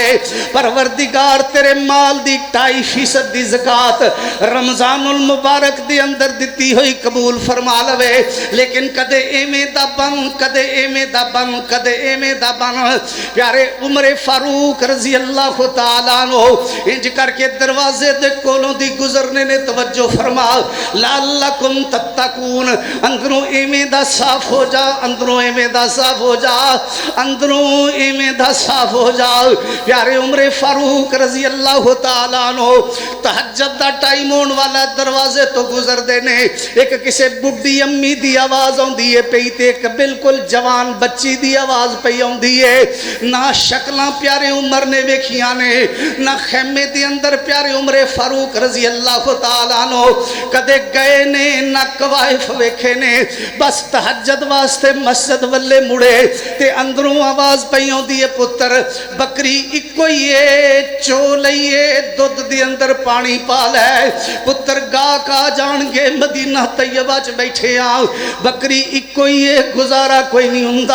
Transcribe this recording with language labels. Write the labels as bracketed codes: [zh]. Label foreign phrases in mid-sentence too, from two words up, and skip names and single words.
[pa] پروردگار تیرے مال دی 2.5% دی زکات رمضان المبارک دے اندر دتی ہوئی قبول فرما لوے. لیکن کدے ایویں دا بن، کدے ایویں دا بن، کدے ایویں دا بن. پیارے عمر فاروق [ar] رضي الله تعالى عنه [pa] انج کر کے دروازے دے کولوں دی گزرنے نے توجہ فرما, [ar] لعلكم تتقون, [pa] اندروں ایویں دا صاف ہو جا، اندروں ایویں دا صاف ہو جا، اندروں ایویں دا صاف ہو جا. پیارے عمر فاروق [ar] رضي الله تعالى عنه [pa] تہجد دا ٹائم ہونے والا دروازے تو گزردے نے، اک کسی بڈھی امی دی آواز آؤندی ہے پئی تے اک بالکل جوان بچی دی آواز پئی آؤندی ہے. نہ شکلاں پیارے عمر نے ویکھیاں نے، نہ خیمے دے اندر پیارے عمر فاروق [ar] رضي الله تعالى عنه [pa] کدے گئے نے، نہ کوائف ویکھے نے. بس تہجد واسطے مسجد والے مڑے تے اندروں آواز پئی آؤندی ہے، پتر بکری اکو ہی ہے، چو لئیے دودھ دے اندر پانی پا لے. پتر گاہک آ جان گے، مدینہ طیبہ چ بیٹھے آ، بکری اکو ہی ہے، گزارا کوئی نہیں ہندا.